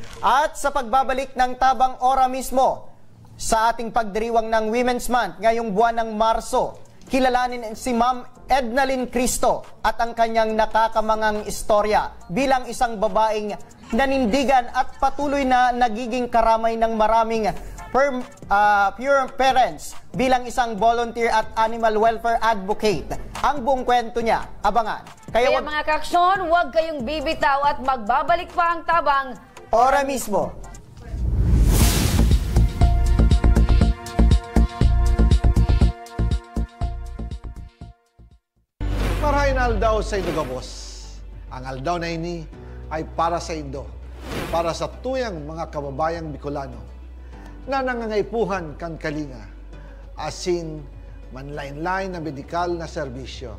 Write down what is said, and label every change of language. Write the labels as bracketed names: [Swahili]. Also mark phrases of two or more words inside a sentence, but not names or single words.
[Filipino] At sa pagbabalik ng Tabang Ora mismo, sa ating pagdiriwang ng Women's Month ngayong buwan ng Marso, kilalanin si Ma'am Ednalyn Cristo at ang kanyang nakakamangang istorya bilang isang babaeng nanindigan at patuloy na nagiging karamay ng maraming [English] pure parents [Filipino] bilang isang volunteer at [English] animal welfare advocate. [Filipino] Ang buong kwento niya, abangan. Kaya mga kaaksyon, huwag kayong bibitaw at magbabalik pa ang Tabang Ora mismo. [Bikol] Marahin aldaw sa Indo Gabos. Ang aldaw na ini ay para sa Indo, para sa tuyang mga kababayang Bicolano na nangangaipuhan kan kalinga, asin manlain-lain na medikal na serbisyo.